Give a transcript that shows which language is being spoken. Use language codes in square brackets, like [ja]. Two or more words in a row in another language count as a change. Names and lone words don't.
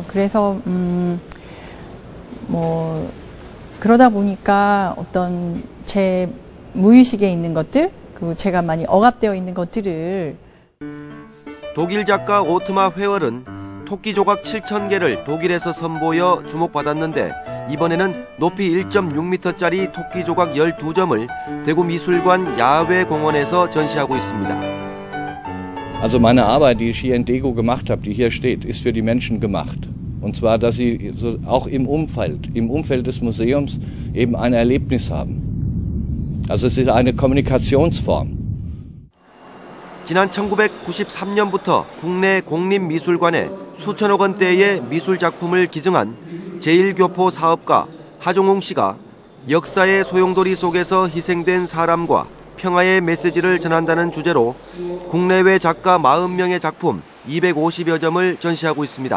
[ko] 그래서 그러다 보니까 어떤 제 무의식에 있는 것들, 그리고 제가 많이 억압되어 있는 것들을. 독일 작가 오트마 회월은 토끼 조각 7,000개를 독일에서 선보여 주목받았는데 이번에는 높이 1.6m짜리 토끼 조각 12점을 대구 미술관 야외 공원에서 전시하고 있습니다. [de] Also meine Arbeit, die ich hier in Dego gemacht habe, die hier steht, ist für die Menschen gemacht. Und zwar, dass sie auch im Umfeld des Museums eben ein Erlebnis haben. Also es ist eine Kommunikationsform. [ko] 지난 1993년부터 국내 공립미술관에 수천억 원대의 미술작품을 기증한 제1교포 사업가 하종웅 씨가 역사의 소용돌이 속에서 희생된 사람과 평화의 메시지를 전한다는 주제로 국내외 작가 40명의 작품 250여 점을 전시하고 있습니다.